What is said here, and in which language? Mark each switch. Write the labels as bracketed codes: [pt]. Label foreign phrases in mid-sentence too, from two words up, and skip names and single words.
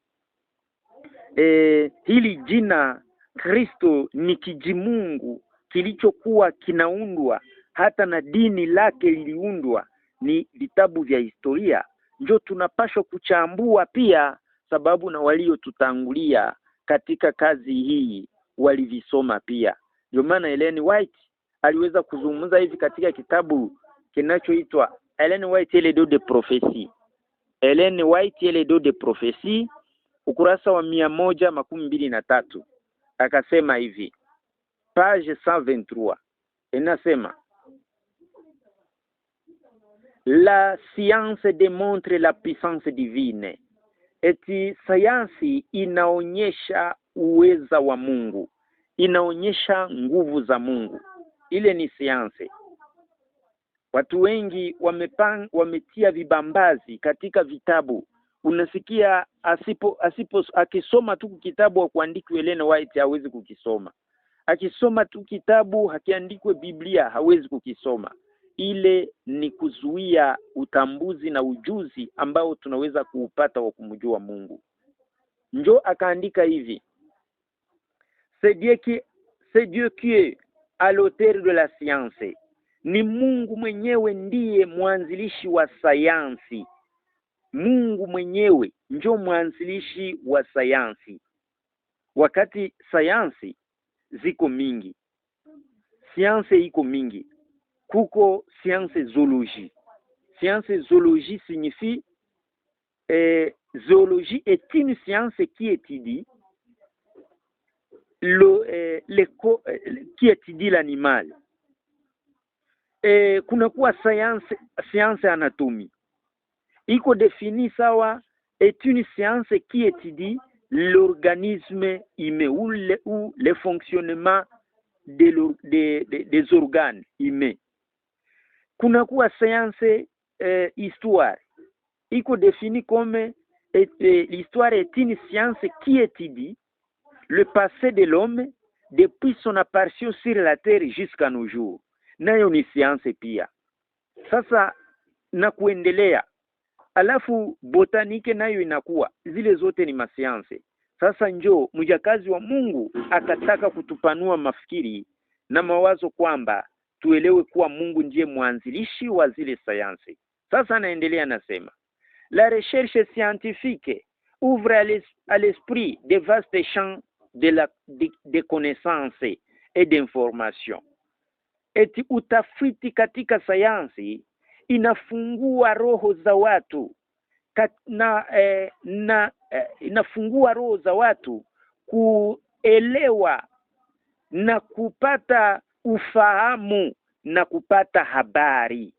[sw] hili jina Kristo ni kijimungu kilichokuwa kinaundwa, hata na dini lake liliundwa, ni vitabu vya historia. Ndio tunapaswa kuchambua pia, sababu na waliotutangulia katika kazi hii walivisoma pia. Ndio maana Ellen White aliweza kuzungumza hivi katika kitabu kinachoitwa Ellen White et les deux de prophétie. Ellen White et les deux de prophétie, ukurasa wa 123, akasema hivi, page 123, inasema: [fr] la science démontre la puissance divine. [sw] Eti sayansi inaonyesha uweza wa Mungu, inaonyesha nguvu za Mungu. Ile ni sayansi. Watu wengi wametia vibambazi katika vitabu. Unasikia akisoma tu kitabu wa kuandikwa Ellen White hawezi kukisoma. Akisoma tu kitabu hakiandikwe Biblia hawezi kukisoma. Ile ni kuzuia utambuzi na ujuzi ambao tunaweza kuupata wa kumjua Mungu. Njo akaandika hivi: [fr] c'est Dieu qui est à l'auteur de la science. [sw] Ni Mungu mwenyewe ndiye mwanzilishi wa sayansi. Mungu mwenyewe njo mwanzilishi wa sayansi. Wakati sayansi ziko mingi, science iko mingi. Kuko [fr] science zoologie. Science zoologie signifie zoologie est une science qui étudie qui étudie l'animal. [sw] Kuna kuwa [fr] science anatomie [sw] iko défini sawa, [fr] est une science qui étudie l'organisme humain ou le fonctionnement des organes humains. [sw] Kuna kuwa [fr] science histoire iko défini comme l'histoire est une science qui étudie le passé de l'homme depuis son apparition sur la terre jusqu'à nos jours. [sw] Nayo ni science pia. Sasa na kuendelea. Alafu botanike nayo inakuwa. Zile zote ni masianse. Sasa njoo mjakazi wa Mungu akataka kutupanua mafikiri na mawazo kwamba tuelewe kuwa Mungu ndiye mwanzilishi wa zile sayansi. Sasa naendelea nasema, [fr] la recherche scientifique ouvre à l'esprit de vastes champs de connaissances et d'information. [sw] Eti utafiti katika sayansi inafungua roho za watu inafungua roho za watu kuelewa na kupata ufahamu na kupata habari.